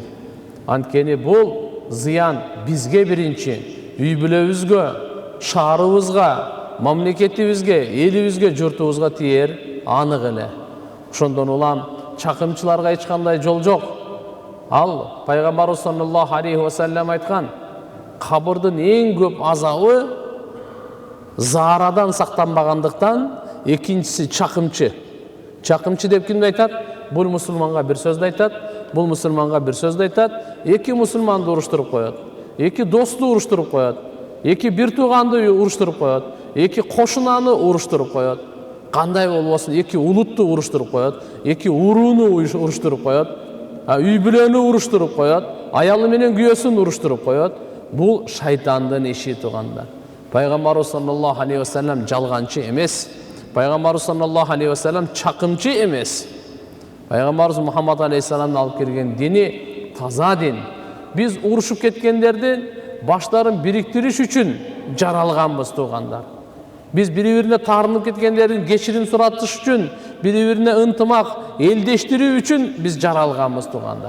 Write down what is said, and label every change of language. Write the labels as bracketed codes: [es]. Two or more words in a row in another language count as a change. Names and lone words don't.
[ky] Анткени бул зыян бизге биринчи, үй бүлөбүзгө, шаарыбызга, мамлекетибизге, элибизге, журтубузга тиер анык эле. Ошондон улам чакымчыларга эч кандай жол жок. Ал пайгамбарыбыз [ar] صلى الله عليه وسلم [ky] айткан, кабырдын эң көп азабы заарадан сактанбагандыктан, экинчиси чакымчы. Чакымчы деп кимди айтат? Бул мусулманга бир сөздү айтат, бул мусулманга бир сөздү айтат, эки мусулманды уруштуруп коет, эки досту уруштуруп коет, эки бир тууганды уруштуруп коет, эки кошунаны уруштуруп коет. Кандай болбосун, эки улутту уруштуруп коет, эки урууну уруштуруп коет, үй бүлөнү уруштуруп коет, аялы менен күйөөсүн уруштуруп коет. Бул шайтандын иши туугандар. Пайгамбарыбыз [ar] صلى الله عليه وسلم [ky] жалганчы эмес. Пайгамбарыбыз [ar] صلى الله عليه وسلم [ky] чакымчы эмес. Пайгамбарыбыз Мухаммад алейхиссаламдын алып келген дини таза дин. Биз урушуп кеткендерди баштарын бириктириш үчүн жаралганбыз туугандар. Биз бири-бирине таарынып кеткендердин кечирим суратыш үчүн, бири-бирине ынтымак, элдештирүү үчүн биз жаралганбыз туугандар.